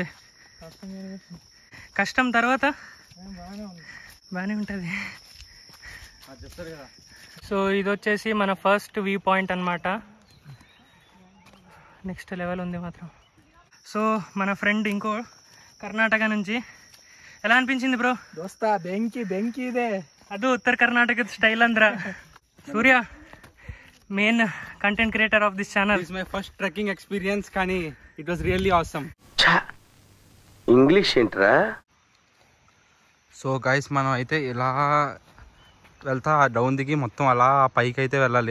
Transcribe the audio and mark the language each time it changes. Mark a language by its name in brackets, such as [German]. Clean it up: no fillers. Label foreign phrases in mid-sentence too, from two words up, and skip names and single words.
[Telugu] కష్టం తర్వాత బాగానే ఉంటుంది. చెప్తారు కదా. సో ఇది వచ్చేసి మన [English] first view point [Telugu] అనమాట. [English] next level [Telugu] ఉంది మాత్రం. సో మన ఫ్రెండ్ ఇంకో కర్ణాటక నుంచి. ఎలా అనిపించింది బ్రో? [Kannada] దోస్తా ಬೆಂಕಿ ಇದೆ. ಅದು ಉತ್ತರ ಕರ್ನಾಟಕದ ಸ್ಟೈಲ್ ಅಂದ್ರ. [English] సూర్య, main content creator of this channel. it's my first trekking experience, కానీ it was really awesome. [Telugu] ఇంగ్లీష్ ఏంట్రా? [English] so guys, [Telugu] మనం అయితే ఇలా వెళ్తా డౌన్ దిగి మొత్తం అలా పైకి అయితే వెళ్ళాలి.